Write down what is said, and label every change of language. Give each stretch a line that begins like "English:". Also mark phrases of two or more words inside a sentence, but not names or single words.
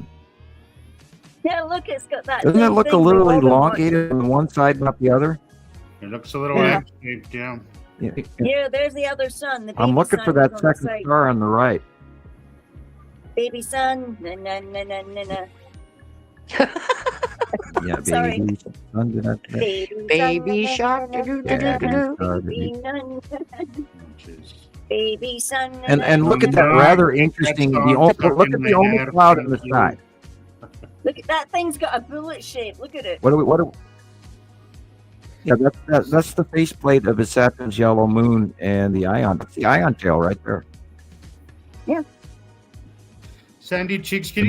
English: Yeah, look, it's got that. Doesn't it same look a thing little with all the elongated on one side, not the other? It looks a little Yeah. egg-shaped, yeah. Yeah. Yeah, there's the other sun. The I'm baby looking sun for is that on the second side. star on the right. Baby sun. Na, na, na, na, na, na. Yeah, Sorry. baby. Baby sun, shark, na, na, na, Yeah, na, na, baby baby nun. Baby sun. na, And na, look na, at that na. rather interesting. Look at the only cloud in the sky. Look at that thing's got a bullet shape. Look at it. Yeah, that's the faceplate of Saturn's yellow moon and the ion. That's the ion tail right there. Sandy Cheeks, can you